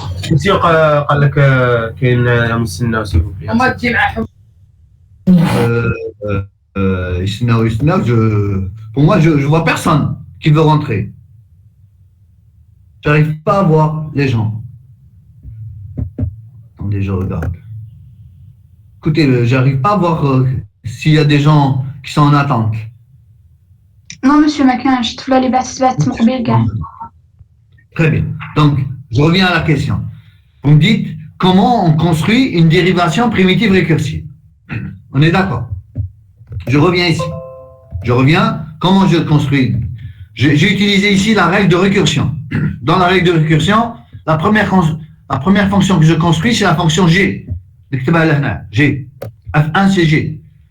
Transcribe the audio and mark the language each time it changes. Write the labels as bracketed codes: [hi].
[ar] مسيو قال لك كاين مستناو [fr] سي فو بلي. Pour moi, je vois personne qui veut rentrer. J'arrive pas à voir les gens. Attendez, je regarde. Écoutez, j'arrive pas à voir s'il y a des gens qui sont en attente. Non, monsieur, [ar] ما كانش طفلة اللي بعثت مقبل كاع. [fr] Très bien. Donc, je reviens à la question. Vous me dites comment on construit une dérivation primitive récursive. On est d'accord? Je reviens ici. Je reviens. Comment je construis? J'ai utilisé ici la règle de récursion. Dans la règle de récursion, la première fonction que je construis, c'est la fonction G. G. F1, c'est G.